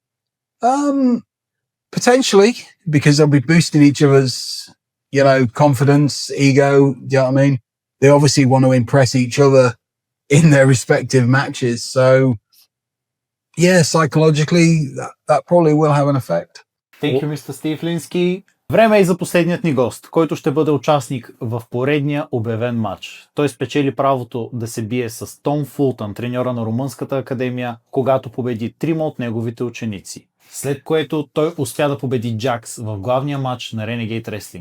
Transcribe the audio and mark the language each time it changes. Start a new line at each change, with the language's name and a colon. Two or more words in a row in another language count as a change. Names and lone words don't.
English: Potentially, because they'll be boosting each other's, confidence, ego. Do you know what I mean? They obviously want to impress each other in their respective matches. So, yeah, psychologically, that probably will have an effect. thank you, Mr. Steve Linsky.
Bulgarian: Време е за последният ни гост, който ще бъде участник в поредния обявен матч. Той спечели правото да се бие с Том Фултън, треньора на Румънската академия, когато победи трима от неговите ученици. След което той успя да победи Джакс в главния матч на Renegade Wrestling.